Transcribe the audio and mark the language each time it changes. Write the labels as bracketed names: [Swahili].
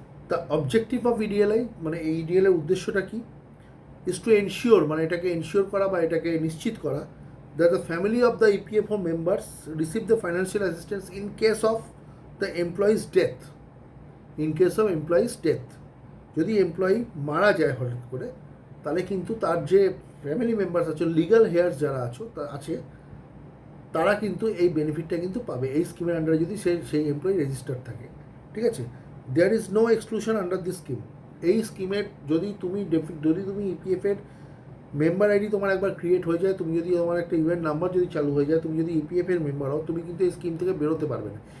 [English] the objective of EDLI, [Bangla] মানে এই EDLI উদ্দেশ্যটা কি? [English] is to ensure, [Bangla] মানে এটাকে এনশিওর করা বা এটাকে নিশ্চিত করা [English] that the family of the EPFO members receive the financial assistance in case of the employee's death. In case of employee's death, [Bangla] যদি এমপ্লয়ি মারা যায় হঠাৎ করে, তাহলে কিন্তু তার যে ফ্যামিলি মেম্বার্স আছে, লিগাল হেয়ার্স যারা আছে, তারা কিন্তু এই বেনিফিটটা কিন্তু পাবে এই স্কিমের আন্ডারে যদি সেই এমপ্লয়ি রেজিস্টার থাকে। ঠিক আছে, [English] There is no exclusion under this scheme. [Bangla] এই স্কিমের যদি তুমি ইপিএফের মেম্বার আইডি তোমার একবার ক্রিয়েট হয়ে যায়, তুমি যদি তোমার একটা ইভেন্ট নাম্বার যদি চালু হয়ে যায়, তুমি যদি ইপিএফের মেম্বার হও, তুমি কিন্তু এই স্কিম থেকে বেরোতে পারবে না।